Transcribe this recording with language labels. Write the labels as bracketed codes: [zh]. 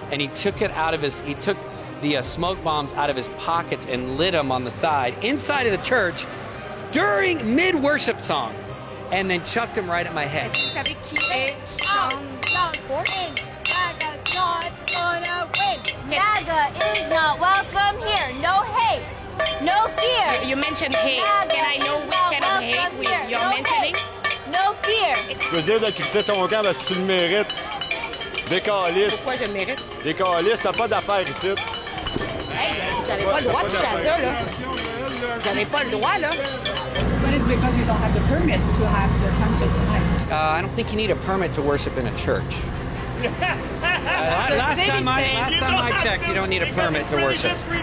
[en] and he took the smoke bombs out of his pockets and lit them on the side, inside of the church, during mid-worship song, and then chucked them right at my head. [fr] Vous savez qui est Sean Feucht? [en] MAGA's not gonna win. MAGA is not welcome here. No hate. No fear. You mentioned hate. Can I know which kind of hate you're mentioning? No fear. [fr] Je veux dire de quitter ton camp parce que tu le mérites. Décaliste. Pourquoi je le mérite? Décaliste, t'as pas d'affaires ici. Hey, vous n'avez pas le droit de toucher à ça, là. Vous n'avez pas le droit, là. [en] But it's because you don't have the permit to have the concert tonight. I don't think you need a permit to worship in a church. Last time I checked, you don't need a permit to worship.